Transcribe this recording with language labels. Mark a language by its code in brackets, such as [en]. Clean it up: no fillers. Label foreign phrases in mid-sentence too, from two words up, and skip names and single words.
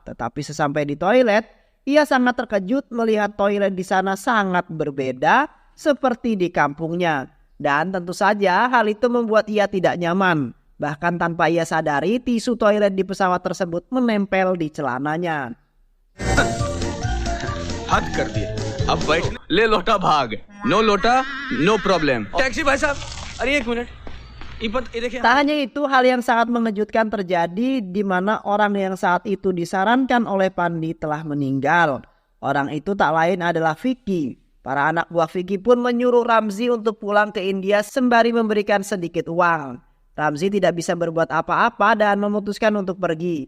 [id] Tetapi sesampai di toilet, ia sangat terkejut melihat toilet di sana sangat berbeda seperti di kampungnya. Dan tentu saja hal itu membuat ia tidak nyaman. Bahkan tanpa ia sadari, tisu toilet di pesawat tersebut menempel di celananya. [hi] हद कर दिए अब बैठ ले लोटा भाग [en] no lota no problem [hi] टैक्सी भाई साहब अरे एक मिनट ये देखिए [id] Tak hanya itu, hal yang sangat mengejutkan terjadi di mana orang yang saat itu disarankan oleh Pandi telah meninggal. Orang itu tak lain adalah Vicky. Para anak buah Vicky pun menyuruh Ramzi untuk pulang ke India sembari memberikan sedikit uang. Ramzi tidak bisa berbuat apa-apa dan memutuskan untuk pergi.